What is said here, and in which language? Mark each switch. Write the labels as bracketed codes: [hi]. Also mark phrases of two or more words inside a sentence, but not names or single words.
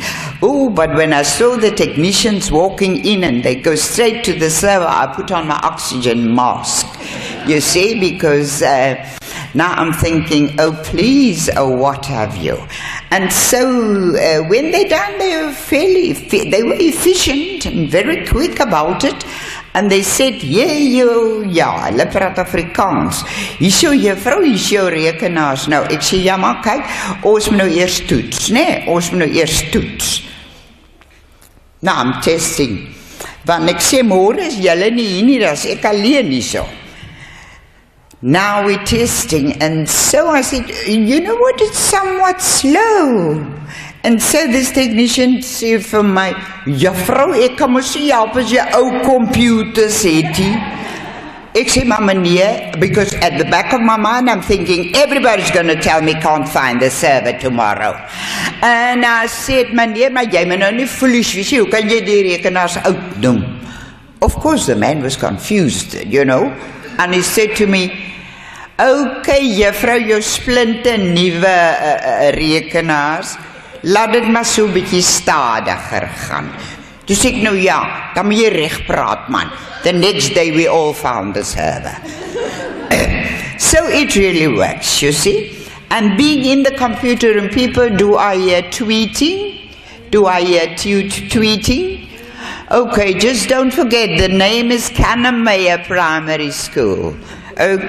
[en] Oh, but when I saw the technicians walking in and they go straight to the server, I put on my oxygen mask, you see, because now I'm thinking, oh please, oh what have you. And so when they done, they were efficient and very quick about it. And they said, [af] hulle praat Afrikaans. Hierso juffrou, hierso rekenaars. Nou, ek sê, ja maar kyk, ons moet nou eers toets, ons moet nou eers toets. Nou, [en] I'm testing. [af] Want ek sê, môre is julle nie hier nie, das ek alleen hierso. [en] Now we're testing, and so I said, you know what, it's somewhat slow. And so this technician said [af] vir my, juffrou, ek kan mos nie help as jy ou computers het nie. Ek sê, maar meneer, [en] because at the back of my mind I'm thinking, everybody's going to tell me can't find the server tomorrow. And I said, [af] meneer, maar jy moet nou nie foolish wees, hoe kan jy die rekenaars oud noem? [en] Of course the man was confused, and he said to me, [af] okay, juffrou, jou splinte nuwe rekenaars, laat dit maar so 'n bietjie stadiger gaan. Toe sê ek, nou ja, dan moet jy reg praat, man. [en] The next day we all found the server. So it really works, you see. And being in the computer room, people, do I hear tweeting? Do I hear tweeting? Okay, just don't forget, the name is Kannemeyer Primary School.